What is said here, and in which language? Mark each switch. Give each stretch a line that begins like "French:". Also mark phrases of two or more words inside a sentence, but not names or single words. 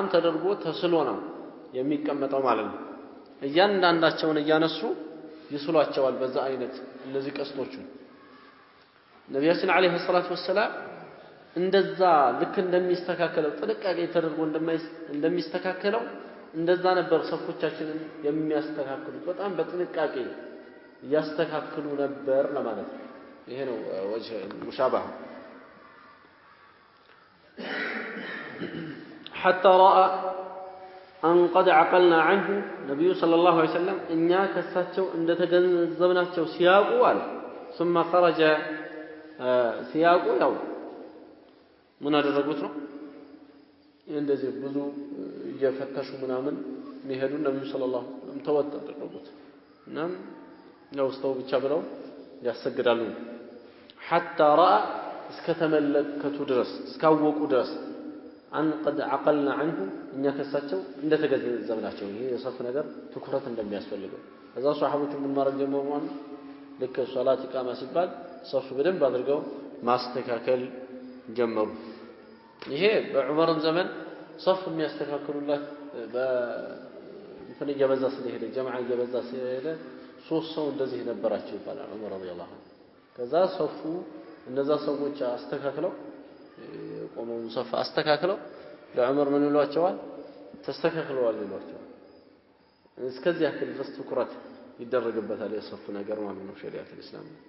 Amharic: ተደርጎ ተስሎ ነው የሚቀመጠው ማለት ነው እያንዳንዳቸውን እያነሱ ይስሏቸዋል በዛ አይነት እነዚህ ቀስቶቹ ነብያችን
Arabic: عليه الصلاة والسلام
Amharic: እንደዛ ልክ እንደሚስተካከለው ጥንቃቄ ተደርጎ እንደሚስተካከለው እንደዛ ነበር ሰፎቻችንን የሚያስተካክሉት በጣም በጥንቃቄ ያስተካክሉ ነበር ለማለት ነው ይሄ ነው
Arabic: وجه مشبه حتى راى ان قد عقلنا عنه نبي صلى الله عليه وسلم
Amharic: እኛ ከሳቸው እንደተገነዘብናቸው ሲያቁ አለ
Arabic: ثم خرج
Amharic: ሲያቁ ያው ምን አደረጉት ነው እንደዚህ ብዙ እየፈተሹ ምናምን የሚሄዱ ነብዩ
Arabic: صلى الله عليه وسلم
Amharic: ተወጣጣሉት እናም ነው ስተው ብቻ ብለው ያሰግዳሉ
Arabic: حتى راى
Amharic: እስከተመለከቱ ድረስ እስካወቁ ድረስ
Arabic: أن قد عقلنا عنه
Amharic: እኛ ከሳቸው እንደተገነዘብናቸው ይሄ የሰፍ ነገር ትኩረት እንደሚያስፈልገው ከዛ ሷሐቦቹ ምን ማድረግ ጀመሩ ማለት ልክ ሶላት ኢቃማ ሲባል ሰፍ በደንብ አድርገው ማስተካከል ጀመሩ ይሄ በዑመርም ዘመን ሰፍ የሚያስተካክሉላት በእንትን እየበዛ ስለሄደ ጀማዓ እየበዛ ስለሄደ ሶስት ሰው እንደዚህ ነበራቸው ይባላል ዑመር
Arabic: رضي الله عنه
Amharic: ከዛ ሰፉ እነዛ ሰዎች አስተካክለው ቆመው ሰፍ አስተካክለው ለዑመር ምን ይሏቸዋል ተስተካክለዋል ይሏቸዋል እስከዚህ ያክል ድረስ ትኩረት ይደረግበታል የሰፍ ነገር ማለት ነው ሸሪዓት እስላም